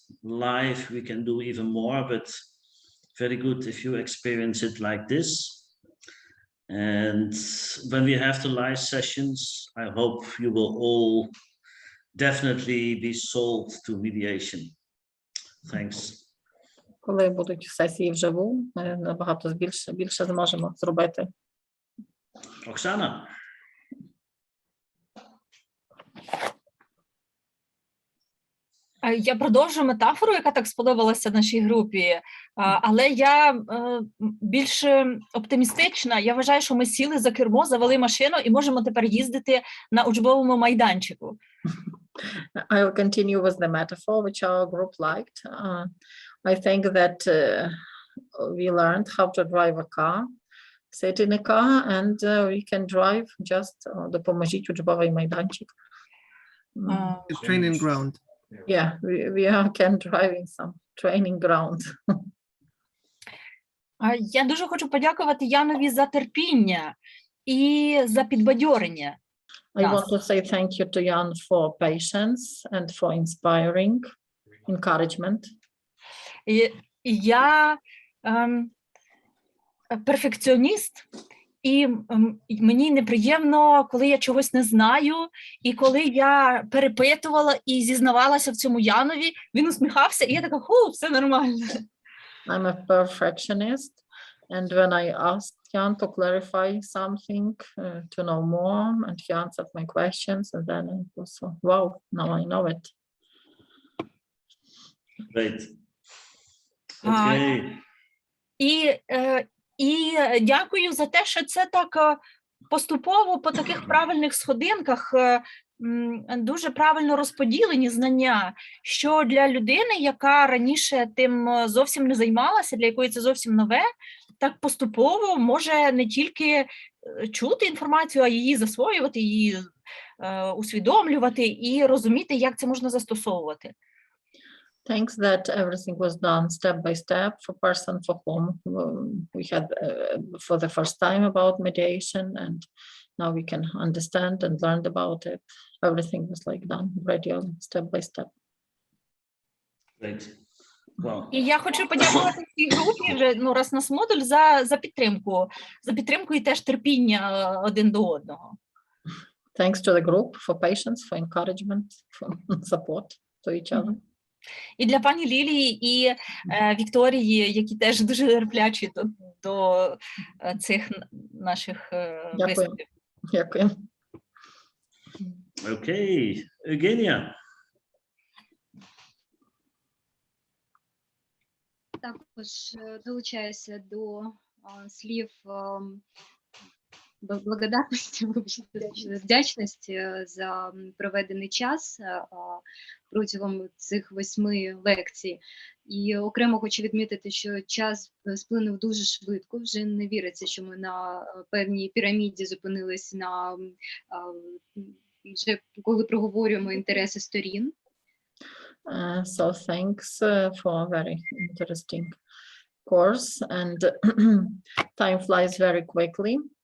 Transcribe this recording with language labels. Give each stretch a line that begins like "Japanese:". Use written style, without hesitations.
English: Live, we can do even more, but very good if you experience it like this. And when we have the live sessions, I hope you will all definitely be sold to mediation. Thanks.
Ukrainian: Коли будуть сесії вживу, ми набагато більше зможемо зробити. Оксана. Я продовжу метафору, яка так сподобалася нашій групі, але я більш оптимістична. Я вважаю, що ми сіли за кермо, завели машину і можемо тепер їздити на учбовому майданчику.
English: I will continue with the metaphor which our group liked. I think that we learned how to drive a car, sit in a car, and we can drive just
Ukrainian: допоможіть учбовий майданчик.
English: It's training ground. Yeah, we can drive in some training ground.
Ukrainian: Я дуже хочу подякувати Янові за терпіння і за підбадьорення.
English: I
Ukrainian: Нас.
English: want to say thank you to Jan for patience and for inspiring encouragement.
Ukrainian: І я перфекціоніст, і мені неприємно, коли я чогось не знаю, і коли я перепитувала і зізнавалася в цьому Янові, він усміхався, і я така, все нормально.
English: I'm a perfectionist, and when I asked Jan to clarify something, to know more, and he answered my questions, and then it was, wow, now I know it. Great. That's great.
Ukrainian: І дякую за те, що це так поступово по таких правильних сходинках дуже правильно розподілені знання, що для людини, яка раніше тим зовсім не займалася, для якої це зовсім нове, так поступово може не тільки чути інформацію, а її засвоювати, її усвідомлювати і розуміти, як це можна застосовувати.
English: Thanks that everything was done step by step for person for whom we had for the first time about mediation, and now we can understand and learn about it. Everything was like done gradually, step by step. Great. Wow.
Ukrainian: І я хочу подякувати цій групі вже раз нас модуль за підтримку і теж терпіння один до одного.
English: Thanks to the group for patience, for encouragement, for support to each other.
Ukrainian: І для пані Лілії і Вікторії, які теж дуже терплячі до цих наших виступів. Дякую.
English: Okay, Eugenia.
Ukrainian: Також долучаюся до слів благодарності, вдячності за проведений час протягом цих 8 лекцій. І окремо хочу відмітити, що час сплинув дуже швидко, вже не віриться, що ми на певній піраміді зупинились на вже коли проговорюємо інтереси сторін.
English: So thanks for a very interesting course, and time flies very quickly.